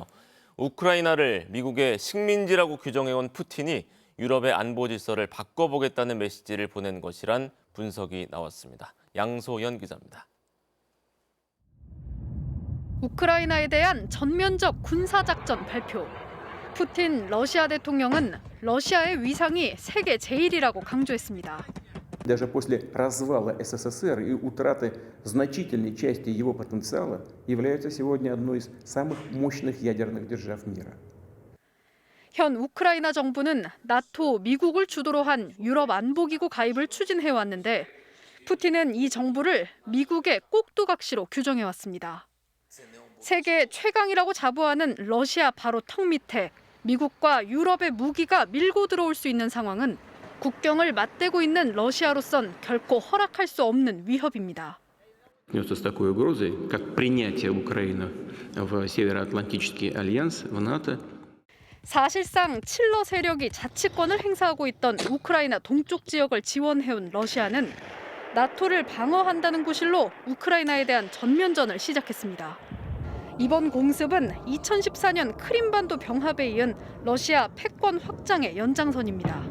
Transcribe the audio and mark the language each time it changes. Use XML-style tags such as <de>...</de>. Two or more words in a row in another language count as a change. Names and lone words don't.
<ko>우크라이나를 미국의 식민지라고 규정해온 푸틴이 유럽의 안보 질서를 바꿔보겠다는 메시지를 보낸 것이란 분석이 나왔습니다. 양소연 기자입니다. 우크라이나에 대한 전면적 군사작전 발표. 푸틴 러시아 대통령은 러시아의 위상이 세계 제일이라고 강조했습니다.</ko> <ru>Даже после развала СССР и утраты значительной части его потенциала является сегодня одной из самых мощных ядерных держав мира.</ru> <ko>현 우크라이나 정부는 나토, 미국을 주도로 한 유럽 안보기구 가입을 추진해왔는데 푸틴은 이 정부를 미국의 꼭두각시로 규정해왔습니다. 세계 최강이라고 자부하는 러시아 바로 턱 밑에 미국과 유럽의 무기가 밀고 들어올 수 있는 상황은 국경을 맞대고 있는 러시아로선 결코 허락할 수 없는 위협입니다.</ko> <ru>С такой угрозой, как принятие Украины в Североатлантический альянс, в НАТО.</ru> <ko>사실상 칠러 세력이 자치권을 행사하고 있던 우크라이나 동쪽 지역을 지원해온 러시아는 나토를 방어한다는 구실로 우크라이나에 대한 전면전을 시작했습니다. 이번 공습은 2014년 크림반도 병합에 이은 러시아 패권 확장의 연장선입니다.</ko>